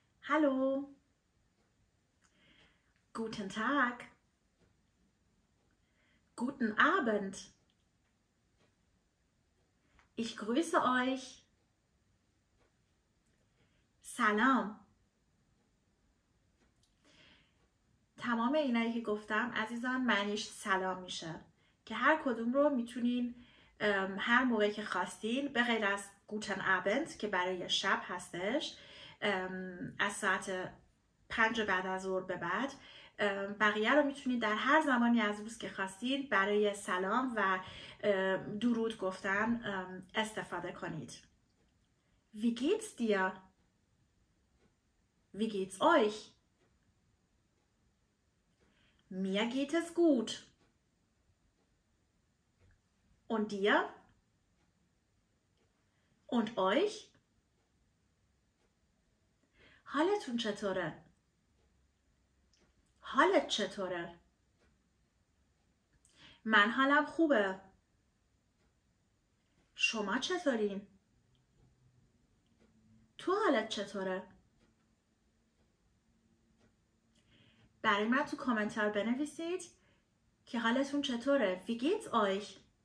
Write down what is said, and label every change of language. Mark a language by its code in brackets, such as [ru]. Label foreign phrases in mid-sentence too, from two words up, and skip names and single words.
[de] Hallo, guten Tag, guten Abend. Ich grüße euch. [fa] سلام. تمام اینایی که گفتم عزیزان معنیش سلام میشه که هر کدوم رو میتونین هر موقعی که خواستین به غیر از [de] Guten Abend [fa] که برای شب هستش از ساعت 5 بعد از ظهر به بعد بقیه رو میتونید در هر زمانی از روز که خواستید برای سلام و درود گفتن استفاده کنید. [de] Wie geht's dir? Wie geht's euch? Mir geht es gut. Und dir? Und euch? [fa] حالتون چطوره؟ حالت چطوره؟ من حالم خوبه. شما چطورین؟ تو حالت چطوره؟ برای من تو کامنتار بنویسید که حالتون چطوره. [de] Wie geht's euch?